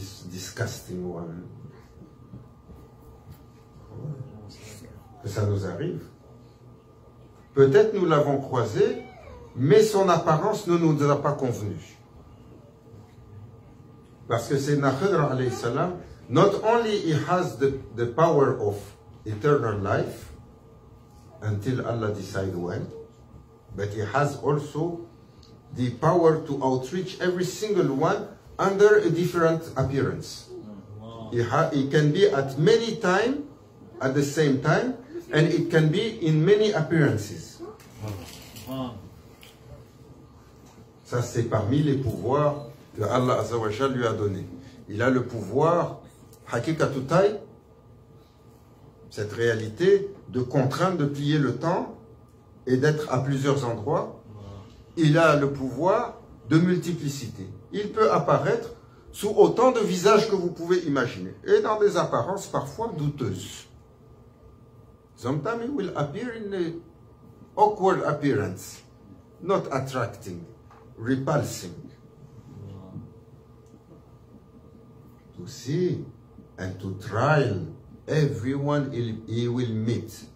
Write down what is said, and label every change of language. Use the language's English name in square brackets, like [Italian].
[English] Disgusting one. [French] Que ça nous arrive. Peut-être nous l'avons croisé, mais son apparence ne nous a pas convenu. Parce que c'est [English] Khidr alayhi salam, not only he has the power of eternal life until Allah decides when, but he has also the power to outreach every single one under a different appearance. He can be at many times at the same time, and it can be in many appearances. [French] Ça, c'est parmi les pouvoirs que Allah Azza wa Jal lui a donné. Il a le pouvoir, Hakikatutay, cette réalité de contraindre de plier le temps et d'être à plusieurs endroits. Il a le pouvoir de multiplicité. Il peut apparaître sous autant de visages que vous pouvez imaginer et dans des apparences parfois douteuses. [English] Sometimes he will appear in an awkward appearance, not attracting, repulsing. To see and to trial everyone he will meet.